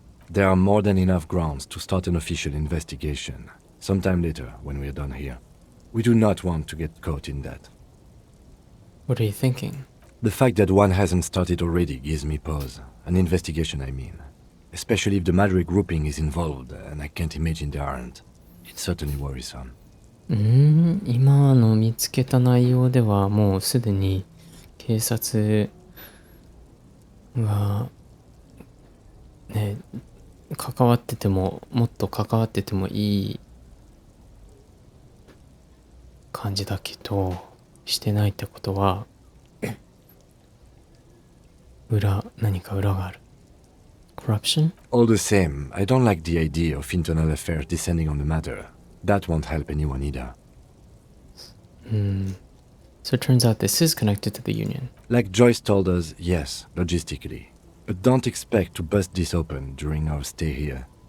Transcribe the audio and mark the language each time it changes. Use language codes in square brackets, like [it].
[en] There are more than enough grounds to start an official investigation, sometime later when we are done here. We do not want to get caught in that. What are you thinking? The fact that one hasn't started already gives me pause. An investigation, I mean. Especially if the Madrid grouping is involved, and I can't imagine they aren't. It's certainly worrisome. [ja] 今の見つけた内容ではもうすでに警察がね、関わっててももっと関わっててもいい感じだけど、してないってことは何か裏がある。 [en] Corruption? All the same, I don't like the idea of internal affairs descending on the matter. That won't help anyone either. So it turns out this is connected to the union. Like Joyce told us, yes, logistically. But don't expect to bust this open during our stay here.